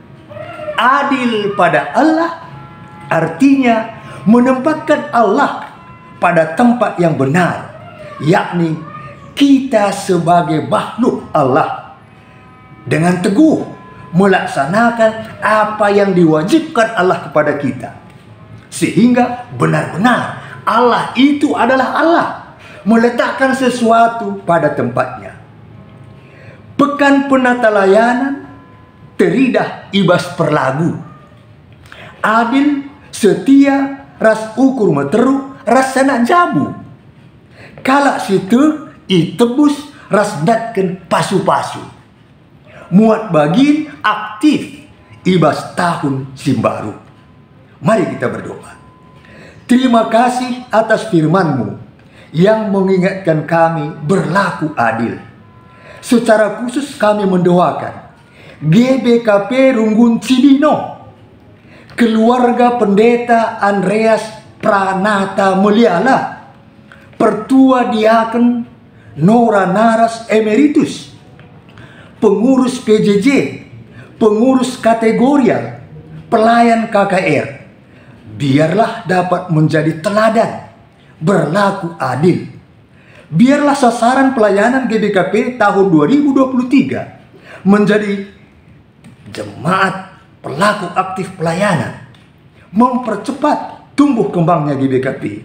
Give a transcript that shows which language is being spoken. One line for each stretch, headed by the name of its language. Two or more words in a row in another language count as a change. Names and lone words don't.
Indonesian: Adil pada Allah artinya menempatkan Allah pada tempat yang benar, yakni kita sebagai makhluk Allah, dengan teguh melaksanakan apa yang diwajibkan Allah kepada kita, sehingga benar-benar Allah itu adalah Allah, meletakkan sesuatu pada tempatnya.
Batak Karo: Pekan penata layanan teridah ibas perlagu. Adil, setia, ras ukur meteruk, ras sanak jabu. Kalak situ itebus ras datken pasu-pasu. Muat bagin aktif ibas tahun simbaru.
Indonesian: Mari kita berdoa. Terima kasih atas firman-Mu yang mengingatkan kami berlaku adil. Secara khusus kami mendoakan GBKP Runggun Cibino, keluarga Pendeta Andreas Pranata Mulyala, Pertua Diaken Nora Naras Emeritus, pengurus PJJ, pengurus kategorial, pelayan KKR. Biarlah dapat menjadi teladan berlaku adil. Biarlah sasaran pelayanan GBKP tahun 2023 menjadi jemaat pelaku aktif pelayanan, mempercepat tumbuh kembangnya GBKP.